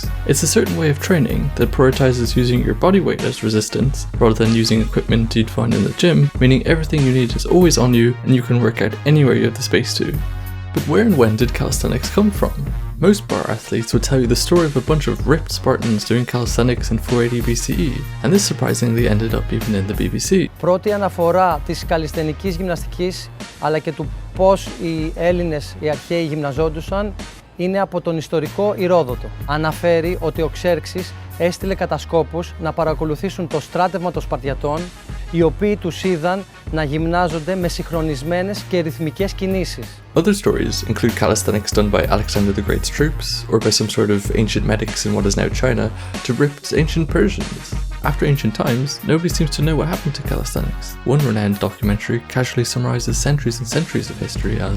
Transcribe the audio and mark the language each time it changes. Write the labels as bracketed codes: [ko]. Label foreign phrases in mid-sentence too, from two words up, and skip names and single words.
[en] It's a certain way of training that prioritizes using your body weight as resistance, rather than using equipment you'd find in the gym, meaning everything you need is always on you and you can work out anywhere you have the space to. But where and when did calisthenics come from? Most bar athletes would tell you the story of a bunch of ripped Spartans doing calisthenics in 480 BCE, and this surprisingly ended up even in the BBC. [el] Πρώτη αναφορά της καλλισθενικής γυμναστικής αλλά και του πώς οι Έλληνες οι αρχαίοι γυμναζόντουσαν είναι από τον ιστορικό Ηρόδοτο. Αναφέρει ότι ο Ξέρξης έστειλε κατασκόπους να παρακολουθήσουν το στράτευμα των Σπαρτιατών, οι οποίοι τους είδαν να γυμνάζονται με συγχρονισμένες και ρυθμικές κινήσεις. [en] Other stories include calisthenics done by Alexander the Great's troops, or by some sort of ancient medics in what is now China, to ripped ancient Persians. After ancient times, nobody seems to know what happened to calisthenics. One renowned documentary casually summarizes centuries and centuries of history as